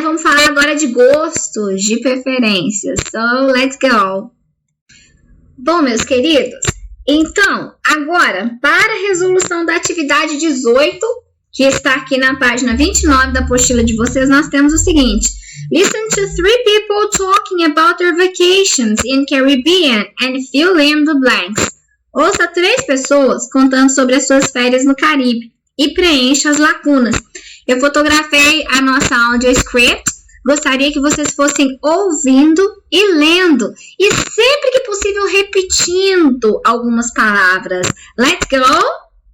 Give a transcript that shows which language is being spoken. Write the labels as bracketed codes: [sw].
[pt] Vamos falar agora de gostos, de preferências. [en] So, let's go. [pt] Bom, meus queridos, então, agora, para a resolução da atividade 18, que está aqui na página 29 da apostila de vocês, nós temos o seguinte. [en] Listen to 3 people talking about their vacations in Caribbean and fill in the blanks. [pt] Ouça 3 pessoas contando sobre as suas férias no Caribe e preencha as lacunas. Eu fotografei a nossa [en] audio script. [pt] Gostaria que vocês fossem ouvindo e lendo. E sempre que possível repetindo algumas palavras. [en] Let's go!